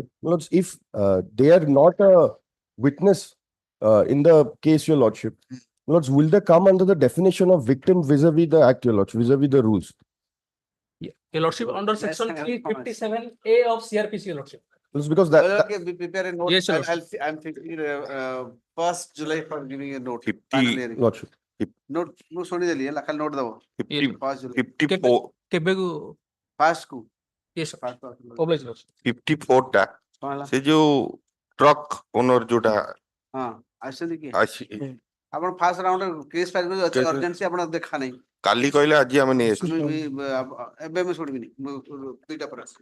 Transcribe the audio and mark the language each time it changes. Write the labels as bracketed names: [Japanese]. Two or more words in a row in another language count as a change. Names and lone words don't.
[English] Lords, if they are not a witness in the case, your lordship, Lords, will they come under the definition of victim vis-a-vis the act, your lordship, vis-a-vis the rules? Your lordship, under section 357A of CRPC, your lordship. It's because that, that- Okay, we prepare a note. Yes, sir. I'm thinking, 1st July for giving a note. 50 final hearing. Lordship. Note, [Odia] ମୁଁ ଶୁଣିଦେଲି ହେଲା ଖାଲି note ଦବ 50 [English] 1st July 54 [Odia] କେବେକୁ fast କୁ [English] yes sir fast oblige sir [Odia] 54 ଟା କଣ ହେଲା ସେ ଯୋଉ ଟ୍ରକ୍ ଓନର ଯୋଉଟା ହଁ ଆସିଛନ୍ତି କି ଆସି ଆପଣ [English] first round case file [Odia] କରି ଅଛି [English] Case- [Odia] urgency ଆପଣ ଦେଖା ନାହିଁ କାଲି କହିଲେ ଆଜି ଆମେ ନେଇ ଆସିଛୁ ଏବେ ମୁଁ ଶୁଣିବିନି ମୁଁ ଦୁଇଟା ପରେ ଆସିବି